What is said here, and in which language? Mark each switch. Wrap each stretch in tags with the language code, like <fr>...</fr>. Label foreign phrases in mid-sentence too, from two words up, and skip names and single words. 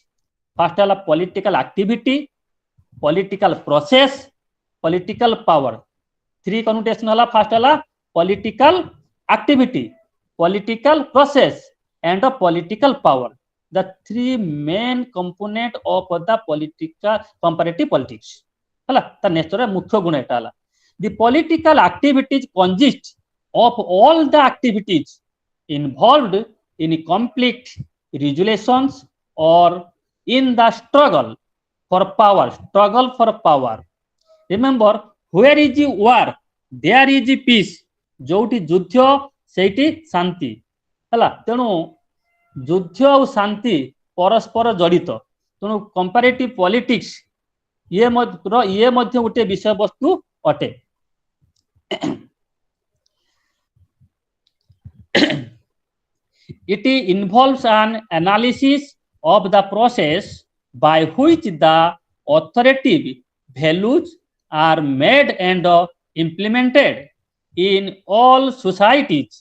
<en>First, political activity, political process, political power. Three connotation first political activity, political process, and a political power. The three main component of the political comparative politics. The nature</en> <or>ମୁଖ୍ୟ ଗୁଣ ଏଟା</or> <en>the political activities consist of all the activities involved in conflict resolutions or in the struggle for power. Remember, where is the war, there is the peace.</en> <or>ଯୋଟି ଯୁଦ୍ଧ ସେଠି ଶାନ୍ତି ହେଲା ତେଣୁ ଯୁଦ୍ଧ ଓ ଶାନ୍ତି ପରସ୍ପର ଜଡ଼ିତ ତେଣୁ</or> <en>comparative politics</en> <or>ରେ ମଧ୍ୟ ଗୋଟେ ବିଷୟ ବସ୍ତୁ ଅଟେ</or> <en>it involves an analysis of the process by which the authoritative values are made and implemented in all societies.</en>